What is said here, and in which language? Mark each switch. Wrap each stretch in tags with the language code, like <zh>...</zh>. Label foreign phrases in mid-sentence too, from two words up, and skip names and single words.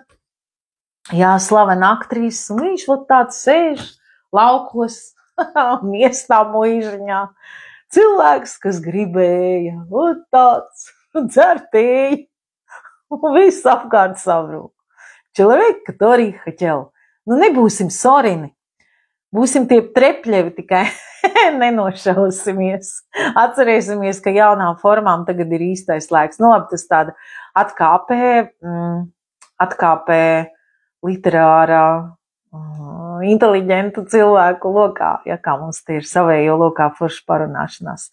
<lv>Jā, slavena aktrīse, un viņš vot tāds sēž laukos, miestā muižiņā. Cilvēks, kas gribēja, vot tāds, dzertēja, un viss apkārt savrūk.</lv> <ru>Человек, который хотел.</ru> <lv>Nu, nebūsim Sorini, būsim tie Trepļevi, tikai nenošausimies. Atcerēsimies, ka jaunām formām tagad ir īstais laiks. Nu, labi, tas tāda atkāpē literārā, inteliģentu cilvēku lokā, ja kā mums tie ir savējo lokā forša parunāšanās.</lv>